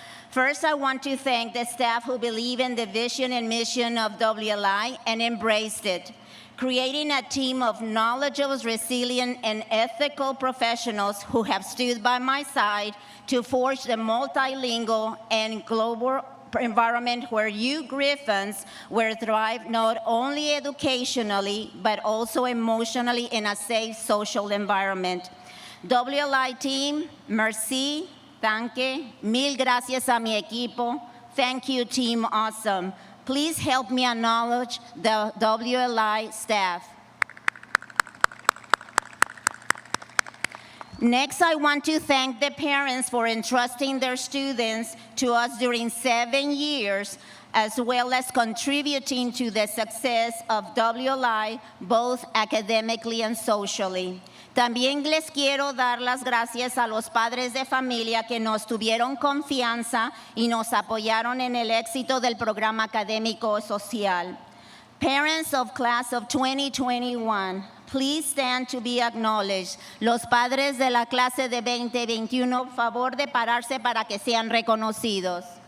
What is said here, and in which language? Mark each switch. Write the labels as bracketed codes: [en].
[en] First, I want to thank the staff who believe in the vision and mission of WLI and embraced it, creating a team of knowledgeable, resilient, and ethical professionals who have stood by my side to forge the multilingual and global environment where you Griffins will thrive not only educationally, but also emotionally in a safe social environment. [es] WLI team, merci, danke, mil gracias a mi equipo. [en] Thank you, team awesome. Please help me acknowledge the WLI staff. Next, I want to thank the parents for entrusting their students to us during 7 years, as well as contributing to the success of WLI, both academically and socially. [es] También les quiero dar las gracias a los padres de familia que nos tuvieron confianza y nos apoyaron en el éxito del programa académico social. [en] Parents of class of 2021, please stand to be acknowledged. [es] Los padres de la clase de 2021, favor de pararse para que sean reconocidos.